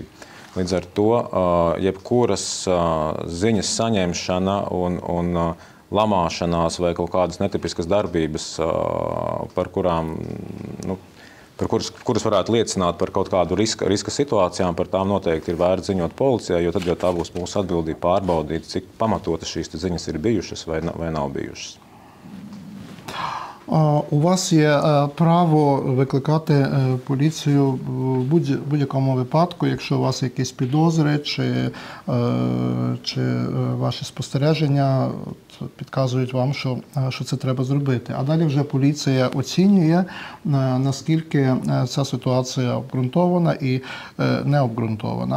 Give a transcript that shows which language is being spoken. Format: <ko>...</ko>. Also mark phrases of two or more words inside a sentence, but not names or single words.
<lv>Līdz ar to jebkuras ziņas saņemšana un lamāšanās vai kaut kādas netipiskas darbības, kuras varētu liecināt par kaut kādu riska situācijām, par tām noteikti ir vērts ziņot policijai, jo tad jau tā būs mūsu atbildība pārbaudīt, cik pamatotas šīs ziņas ir bijušas vai nav bijušas.</lv> <uk>У вас є право викликати поліцію в будь-якому випадку, якщо у вас якісь підозри чи ваші спостереження підказують вам, що це треба зробити. А далі вже поліція оцінює, наскільки ця ситуація обґрунтована і не обґрунтована.</uk>